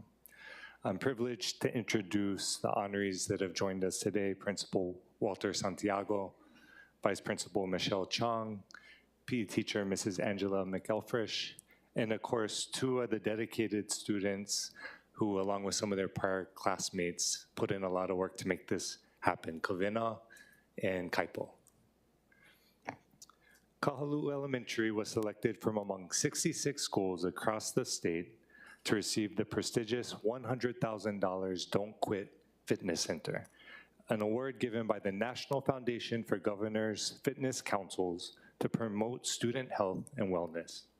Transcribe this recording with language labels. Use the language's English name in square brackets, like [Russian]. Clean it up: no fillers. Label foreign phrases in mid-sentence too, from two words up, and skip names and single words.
[English] I'm privileged to introduce the honorees that have joined us today: Principal Walter Santiago, Vice Principal Michelle Chong, PE teacher Mrs. Angela McElfresh, and of course, two of the dedicated students who, along with some of their prior classmates, put in a lot of work to make this happen: Kavina and Kaipo. Kahaluʻu Elementary was selected from among 66 schools across the state to receive the prestigious $100,000 Don't Quit Fitness Center, an award given by the National Foundation for Governors Fitness Councils to promote student health and wellness.